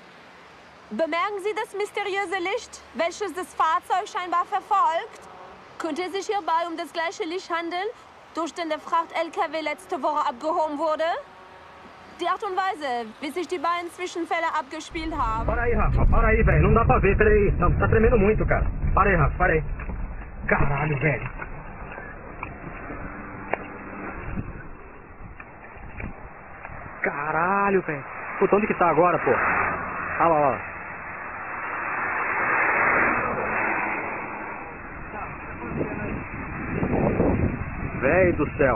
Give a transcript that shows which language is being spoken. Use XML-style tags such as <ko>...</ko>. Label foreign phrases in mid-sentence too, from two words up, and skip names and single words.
<de>Bemerken Sie das mysteriöse Licht, welches das Fahrzeug scheinbar verfolgt? Könnte es sich hierbei um das gleiche Licht handeln, durch den der Fracht-LKW letzte Woche abgehoben wurde? Die Art und Weise, wie sich die beiden Zwischenfälle abgespielt haben.</de> <pt>Para aí, Rafa, para aí, velho. Não dá pra ver, peraí. Não, tá tremendo muito, cara. Para aí, Rafa, para aí. Caralho, velho. Caralho, velho. Puta, onde que tá agora, pô? Ah lá, ó lá. Velho do céu.</pt>